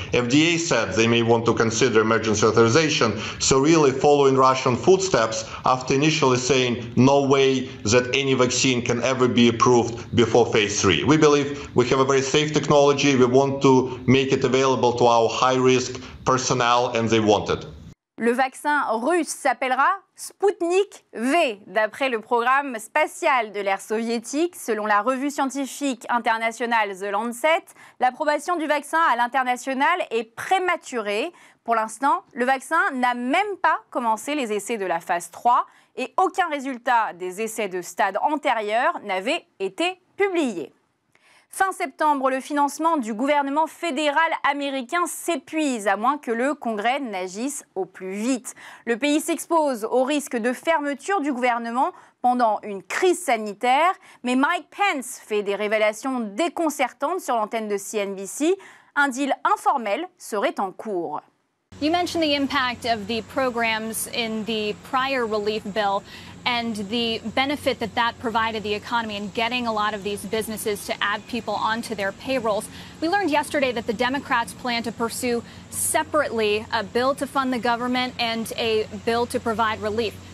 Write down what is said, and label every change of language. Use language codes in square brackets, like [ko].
[en] FDA said they may want to consider emergency authorization. So really following Russian footsteps after initially saying no way that any vaccine can ever be approved before phase 3. We believe we have a very safe technology. We want to make it available to our high-risk personnel, and they want it. [fr] Le vaccin russe s'appellera Sputnik V, d'après le programme spatial de l'ère soviétique. Selon la revue scientifique internationale The Lancet, l'approbation du vaccin à l'international est prématurée. Pour l'instant, le vaccin n'a même pas commencé les essais de la phase 3 et aucun résultat des essais de stade antérieurs n'avait été publié. Fin septembre, le financement du gouvernement fédéral américain s'épuise, à moins que le Congrès n'agisse au plus vite. Le pays s'expose au risque de fermeture du gouvernement pendant une crise sanitaire, mais Mike Pence fait des révélations déconcertantes sur l'antenne de CNBC. Un deal informel serait en cours. [en] You mentioned the impact of the programs in the prior relief bill and the benefit that that provided the economy in getting a lot of these businesses to add people onto their payrolls. We learned yesterday that the Democrats plan to pursue separately a bill to fund the government and a bill to provide relief.